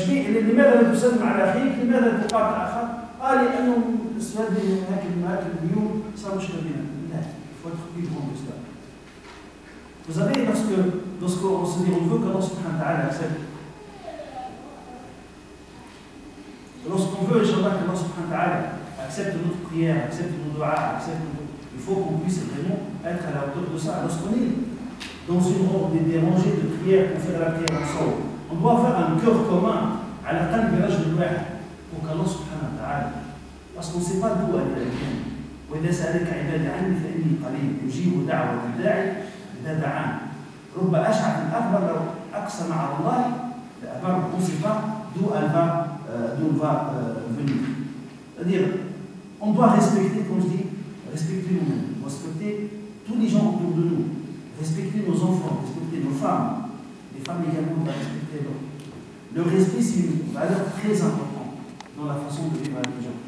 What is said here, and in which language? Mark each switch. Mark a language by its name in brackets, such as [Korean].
[Arabic] لماذا لا تسلم على أخيك؟ لماذا لا تقاطع أخاك؟ لأنه السؤال هكذا اليوم صار مشكلة بيننا. [French] لا، il faut être plus grand que cela. Vous savez, lorsqu'on se dit on veut qu'Allah subhanahu wa ta'ala accepte, lorsqu'on veut, Inch'Allah, qu'Allah subhanahu wa ta'ala accepte notre prière, accepte nos doigts, il faut qu'on puisse vraiment être à la hauteur de ça. Lorsqu'on est dans des rangées de prières pour faire la prière ensemble, on doit faire un cœur commun à la [Arabic] قلب رجل واحد [French] pour qu'Allah subhanahu wa ta'ala, parce qu'on ne sait pas d'où elle vient. [Arabic] وإذا سألك عبادي عني فإني قريب أجيب دعوة الداعي إذا دعاني. رب أشعث أكبر لو أقسم على الله لأبر. [French] On ne sait pas d'où elle va venir. C'est-à-dire, on doit respecter, comme je dis, respecter nous-mêmes, respecter tous les gens autour de nous, respecter nos enfants, respecter nos femmes. Les femmes également doivent respecter l'autre. Le respect, c'est une valeur très importante dans la façon de vivre avec les gens.